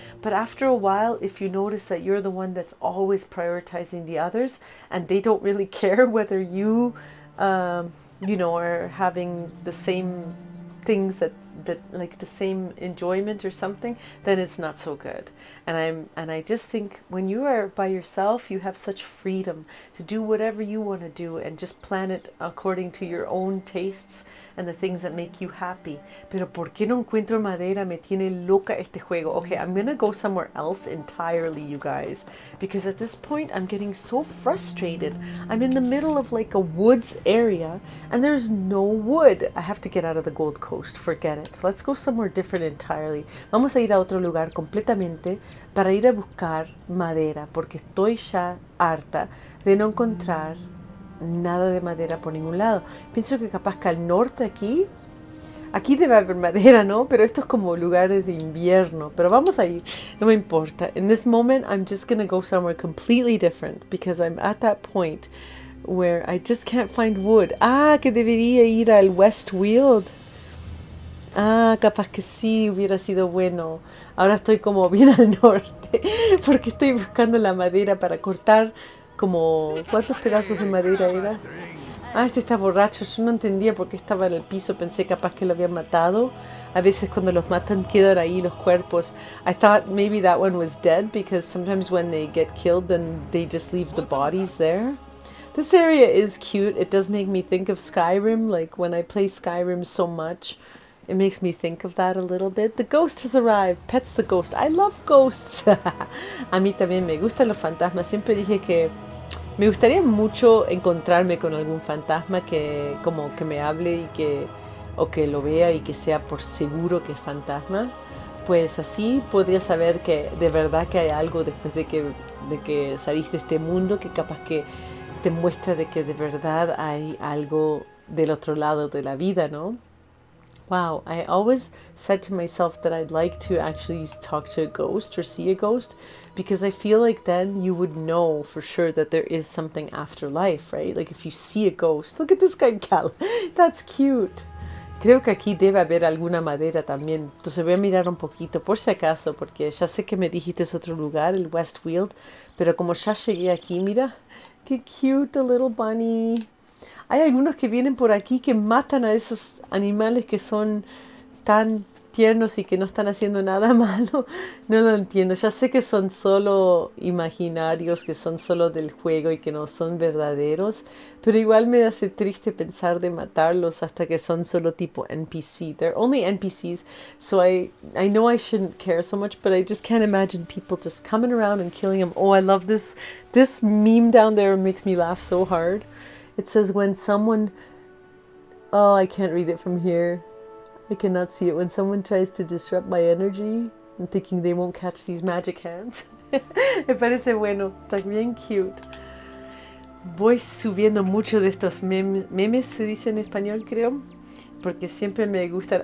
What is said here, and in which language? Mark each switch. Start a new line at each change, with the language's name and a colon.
English: But after a while, if you notice that you're the one that's always prioritizing the others and they don't really care whether you, are having the same things that the same enjoyment or something, then it's not so good. And I just think when you are by yourself, you have such freedom to do whatever you want to do and just plan it according to your own tastes and the things that make you happy.
Spanish: Pero ¿por qué no encuentro madera? Me tiene loca este juego.
English: Okay, I'm gonna go somewhere else entirely, you guys, because at this point I'm getting so frustrated. I'm in the middle of like a woods area and there's no wood. I have to get out of the Gold Coast. Forget it. Let's go somewhere different entirely.
Spanish: Vamos a ir a otro lugar completamente para ir a buscar madera, porque estoy ya harta de no encontrar nada de madera por ningún lado. Pienso que capaz que al norte aquí debe haber madera, ¿no? Pero esto es como lugares de invierno. Pero vamos a ir, no me importa.
English: In this moment, I'm just gonna go somewhere completely different because I'm at that point where I just can't find wood.
Spanish: Ah, que debería ir al Westfield. Ah, capaz que sí, hubiera sido bueno. Ahora estoy como bien al norte porque estoy buscando la madera para cortar como... ¿Cuántos pedazos de madera era? Ah, este está borracho. Yo no entendía por qué estaba en el piso. Pensé capaz que lo habían matado. A veces cuando los matan quedan ahí los cuerpos.
English: I thought maybe that one was dead because sometimes when they get killed then they just leave the bodies there. This area is cute. It does make me think of Skyrim. Like when I play Skyrim so much, it makes me think of that a little bit. The ghost has arrived. Pet's the ghost. I love ghosts.
Spanish: A mí también me gustan los fantasmas. Siempre dije que me gustaría mucho encontrarme con algún fantasma que como que me hable y o que lo vea y que sea por seguro que es fantasma. Pues así podría saber que de verdad que hay algo después de que saliste de este mundo que capaz que te muestra de que de verdad hay algo del otro lado de la vida, ¿no?
English: Wow, I always said to myself that I'd like to actually talk to a ghost or see a ghost because I feel like then you would know for sure that there is something after life, right? Like if you see a ghost. Look at this guy, Cal. That's cute.
Spanish: Creo que aquí debe haber alguna madera también. Entonces voy a mirar un poquito por si acaso porque ya sé que me dijiste es otro lugar, el Westfield. Pero como ya llegué aquí, mira. Qué cute,
English: a little bunny.
Spanish: Hay algunos que vienen por aquí que matan a esos animales que son tan tiernos y que no están haciendo nada malo. No lo entiendo. Ya sé que son solo imaginarios, que son solo del juego y que no son verdaderos. Pero igual me hace triste pensar de matarlos hasta que son solo tipo NPC.
English: They're only NPCs, so I know I shouldn't care so much, but I just can't imagine people just coming around and killing them. Oh, I love this meme down there. It makes me laugh so hard. It says when someone... Oh, I can't read it from here. I cannot see it. When someone tries to disrupt my energy, I'm thinking they won't catch these magic hands.
Spanish: Me parece bueno. Está bien cute. Voy subiendo mucho de estos memes, se dice en español, creo. Porque siempre me gustan.